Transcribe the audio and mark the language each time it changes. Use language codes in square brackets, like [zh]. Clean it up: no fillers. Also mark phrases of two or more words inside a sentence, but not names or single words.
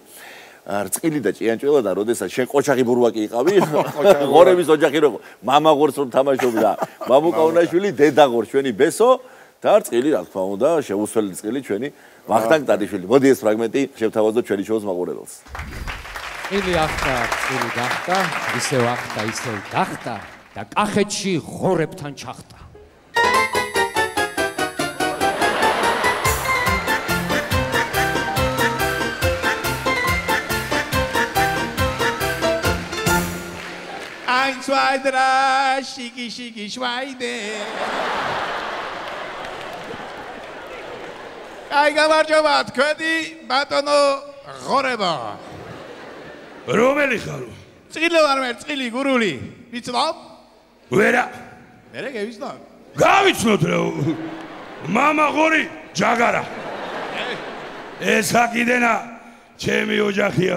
[ka] რწყილი და ჭიანჭველა და როდესაც შენ ყოჩაღი ბურვაკი იყავი, ღორების ოჯახი რო მამა ღორს რომ თამაშობდა, მამუკა უნაშვილი, დედა ღორს, ჩვენი ბესო და რწყილი რა თქმა უნდა, შეუსველი რწყილი ჩვენი ვახტანგ ტანიშვილი. მოდი ეს ფრაგმენტი შევთავაზოთ ჩვენი შოუს მაყურებელს. რწყილი ახტა, რწყილი გახტა, ისევ ახტა, ისევ გახტა და კახეთში ღორებთან ჩახტა. [de] Ein, zwei, drei, schicki, schicki, Schweine. Ai, [ka] გამარჯობა, თქვენი ბატონო ღორება. რომელი ხარო? წილი ვარ მე, წილი, გურული. ვიცნობ? ვერა. მერე გევიცნობ? გავიცნოთ რა. მამა ღორი, ჯაგარა. ეს აქიდენა ჩემი ოჯახიაო.